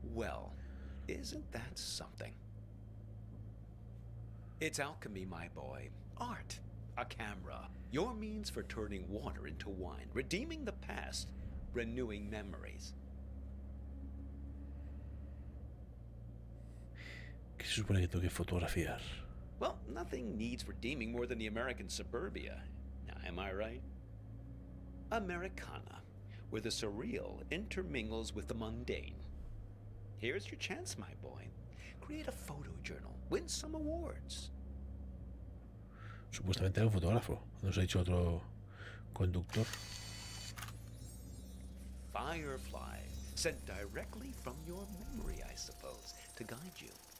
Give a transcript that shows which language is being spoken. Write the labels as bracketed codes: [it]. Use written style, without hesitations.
[en] Well, isn't that something? It's alchemy, my boy. Art. A camera. Your means for turning water into wine, redeeming the past, renewing memories. [es] ¿Qué se supone que tengo que fotografiar? [en] Well, nothing needs redeeming more than the American suburbia. Now, am I right? Americana, where the surreal intermingles with the mundane. Here's your chance, my boy. Create a photo journal. Win some awards. [es] Supuestamente era un fotógrafo. Nos ha dicho otro conductor. [en] Firefly, sent directly from your memory, I suppose, to guide you.